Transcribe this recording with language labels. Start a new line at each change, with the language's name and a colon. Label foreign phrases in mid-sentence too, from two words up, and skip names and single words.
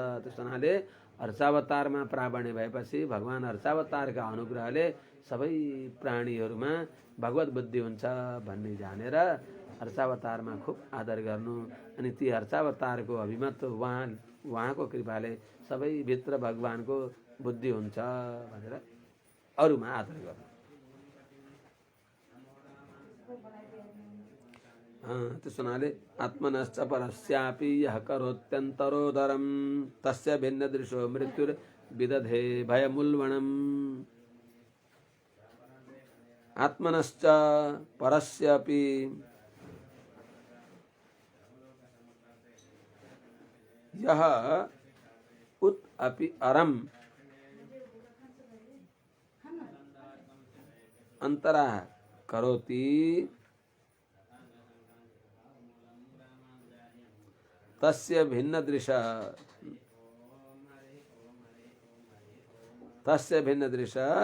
Nepali: त्यस हुनाले अर्चावतारमा प्रावण्य भएपछि भगवान अर्चावतारका अनुग्रहले सबै प्राणीहरूमा भगवत बुद्धि हुन्छ भन्ने जानेर अर्चावतारमा खुब आदर गर्नु। अनि ती अर्चावतारको अभिमत उहाँको कृपाले सबै भित्र भगवानको बुद्धि हुन्छ भनेर अरूमा आदर गर्नु। त्यसो हुनाले
Sanskrit: आत्मनश्च परस्यापि यः करोत्यन्तरोदरं तस्य भिन्नदृशो मृत्युर्विदधे भयमुल्बणम्। आत्मनश्च परस्यापि यः उत अपि अरम अंतरा करोति तस्य भिन्न दृश